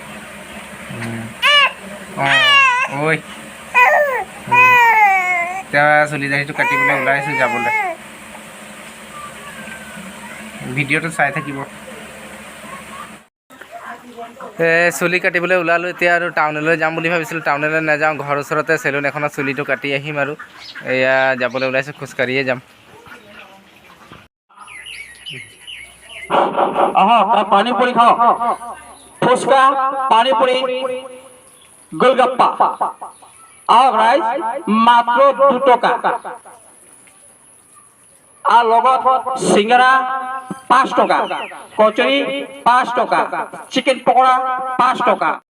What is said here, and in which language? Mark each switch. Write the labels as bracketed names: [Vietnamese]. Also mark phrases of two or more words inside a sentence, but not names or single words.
[Assamese] ঐ এতিয়া চুলি দাঢ়িটো কাটিবলৈ ওলাইছোঁ যাবলৈ। ভিডিঅ'টো চাই থাকিব। চুলি কাটিবলৈ ওলালোঁ এতিয়া, আৰু টাউনলৈ যাম বুলি ভাবিছিলোঁ। টাউনলৈ নাযাওঁ, ঘৰৰ ওচৰতে চেলুন এখনত চুলিটো কাটি আহিম আৰু এয়া যাবলৈ ওলাইছোঁ, খোজকাঢ়িয়ে যাম। [Hindi] पानी पूरी खाओ, फुसका, पानी पूरी, गोलगप्पा, और राइस मात्र 2 टका, और লগত सिंगरा 5 टका, कचरी 5 टका, चिकेन पकोड़ा 5 टका।